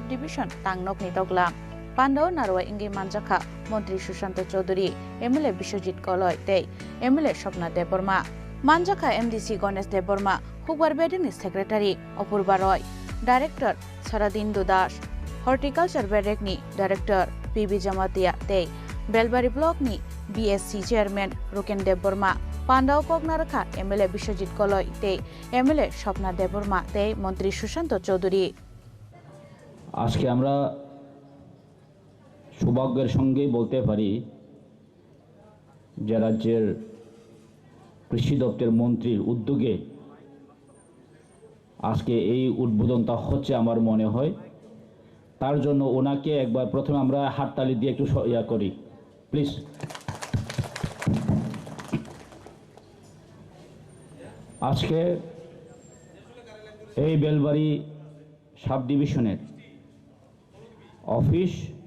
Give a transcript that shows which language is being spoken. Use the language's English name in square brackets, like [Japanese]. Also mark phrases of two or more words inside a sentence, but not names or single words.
[Kok Borok] Division tangnokni doglam Pandao narwa ingi manjaka mantri Sushant Chaudhary MLA Biswajit Goloi tei MLA Shopna Deborma Manjaka MDC Ganesh Deborma hukbar betini secretary Apurba Roy Director Saradindu Das Horticulture Bedekni Director PB Jamatia tei Belbari Block ni BSC Chairman Ruken Deborma Pandao Kognaraka MLA Biswajit Goloi tei MLA Shopna Deborma tei মন্ত্রী সুশান্ত চৌধুরী [Bangla] আজকে আমরা সৌভাগ্যের সঙ্গে বলতে পারি যে রাজ্যের কৃষি দপ্তরের মন্ত্রীর উদ্যোগে আজকে এই উদ্বোধনটা হচ্ছে আমার মনে হয় তার জন্য ওনাকে একবার প্রথমে আমরা হাততালি দিয়ে একটু করি প্লিজ আজকে এই বেলবাড়ি সাব ডিভিশনের অফিস